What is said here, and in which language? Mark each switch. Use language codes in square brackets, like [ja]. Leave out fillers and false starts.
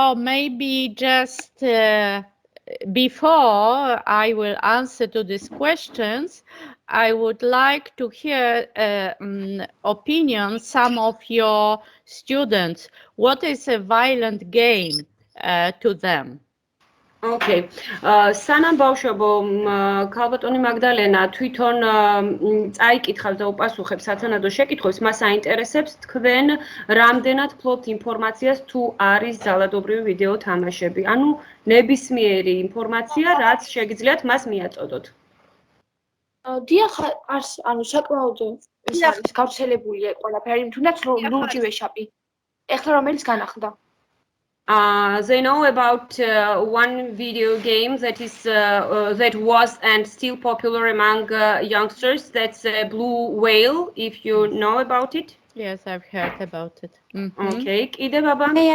[en] Maybe just before I will answer to these questions, I would like to hear opinions some of your students. What is a violent game to them? Okay. [ka] სანამ ბავშვებო ქალბატონი მაგდალენა თვითონ წაიკითხავს და უპასუხებს სათანადო შეკითხვებს, მას აინტერესებს თქვენ რამდენად ფლობთ ინფორმაციას თუ არის ძალადობრივი ვიდეო თამაშები. ანუ ნებისმიერი ინფორმაცია, რაც შეგიძლიათ მას მიაწოდოთ. დიახ, ანუ საკმაოდ ეს არის გავრცელებულია ყველაფერი, თუნდაც ლურჯი ვეშაპი. ეხლა რომელიც განახლდა. [en] They know about one video game that is that was and still popular among youngsters. That's Blue Whale. If you know about it. Yes, I've heard about it. Okay. Ide baba.